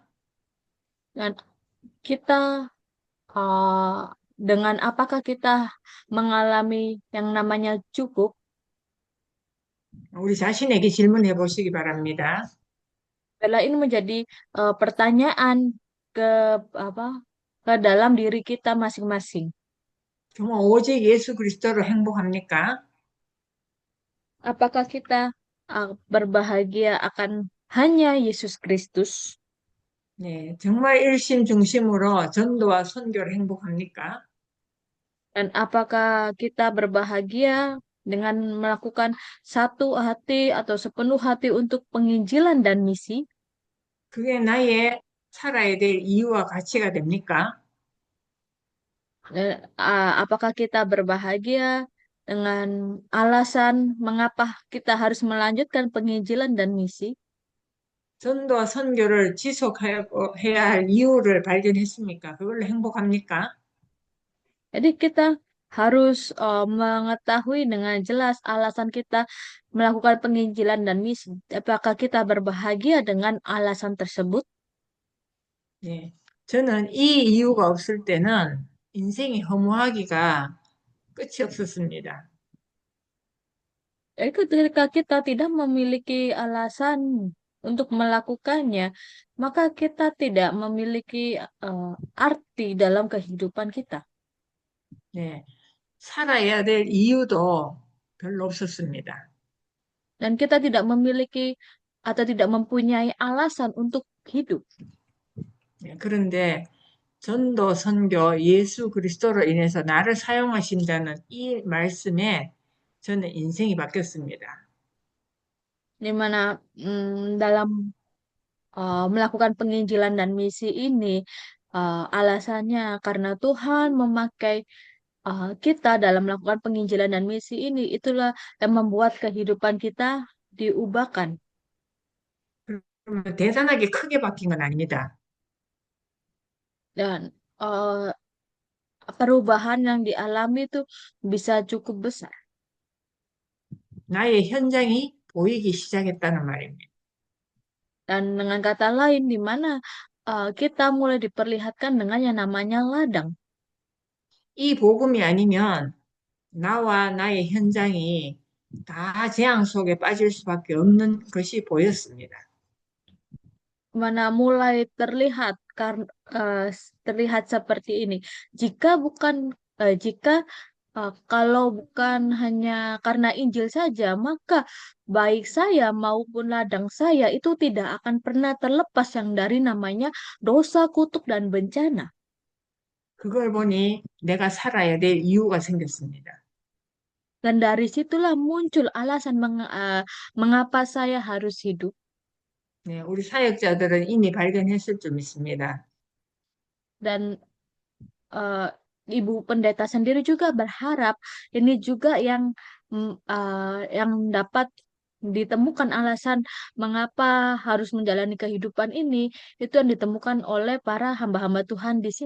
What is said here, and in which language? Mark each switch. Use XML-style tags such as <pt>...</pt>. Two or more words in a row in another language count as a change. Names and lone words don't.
<id>Dan kita dengan apakah kita mengalami yang namanya cukup?</id> <ko>우리 자신에게 질문해 보시기 바랍니다.</ko> <id>Adalah ini menjadi pertanyaan ke apa ke dalam diri kita masing-masing.</id> <ko>정말 오직 예수 그리스도로 행복합니까?</ko> <id>Apakah kita berbahagia akan hanya Yesus Kristus?</id> <ko>네, 정말 일심 중심으로 전도와 선교를 행복합니까?</ko> <id>Dan apakah kita berbahagia dengan melakukan satu hati atau sepenuh hati untuk penginjilan dan misi?</id> <ko>그게 나의 살아야 될 이유와 가치가 됩니까?</ko> <id>Dan apakah kita berbahagia dengan alasan mengapa kita harus melanjutkan penginjilan dan misi?</id> <ko>전도와 선교를 지속해야 할 이유를 발견했습니까? 그걸로 행복합니까?</ko> <id>Jadi kita harus mengetahui dengan jelas alasan kita melakukan penginjilan dan misi. Apakah kita berbahagia dengan alasan tersebut?</id> <ko>네. 저는 이 이유가 없을 때는 인생이 허무하기가 끝이 없었습니다.</ko> <id>Jadi ketika kita tidak memiliki alasan untuk melakukannya, maka kita tidak memiliki arti dalam kehidupan kita.</id> <ko>네. 살아야 될 이유도 별로 없었습니다.</ko> <id>Dan kita tidak memiliki atau tidak mempunyai alasan untuk hidup.</id> <ko>네. 그런데 전도, 선교, 예수 그리스도로 인해서 나를 사용하신다는 이 말씀에 저는 인생이 바뀌었습니다.</ko> <id>Di mana dalam melakukan penginjilan dan misi ini alasannya karena Tuhan memakai kita dalam melakukan penginjilan dan misi ini, itulah yang membuat kehidupan kita diubahkan.</id> <ko>그러면 대단하게 크게 바뀐 건 아닙니다.</ko> <id>Dan perubahan yang dialami itu bisa cukup besar.</id> <ko>나의 현장이 보이기 시작했다는 말입니다.</ko> <id>Dan dengan kata lain, di mana kita mulai diperlihatkan dengan yang namanya ladang.</id> <ko>이 복음이 아니면 나와 나의 현장이 다 재앙 속에 빠질 수밖에 없는 것이 보였습니다.</ko> <id>Mana mulai terlihat terlihat seperti ini. Jika Kalau bukan hanya karena Injil saja, maka baik saya maupun ladang saya itu tidak akan pernah terlepas yang dari namanya dosa, kutuk, dan bencana.</id> <ko>그걸 보니 내가 살아야 될 이유가 생겼습니다.</ko> <id>Dan dari situlah muncul alasan mengapa saya harus hidup.</id> <ko>네, 우리 사역자들은 이미 발견했을 줄 믿습니다.</ko> <id>Dan eh, Ibu Pendeta sendiri juga berharap ini juga yang dapat ditemukan alasan mengapa harus menjalani kehidupan ini, itu yang ditemukan oleh para hamba-hamba Tuhan di sini.</id>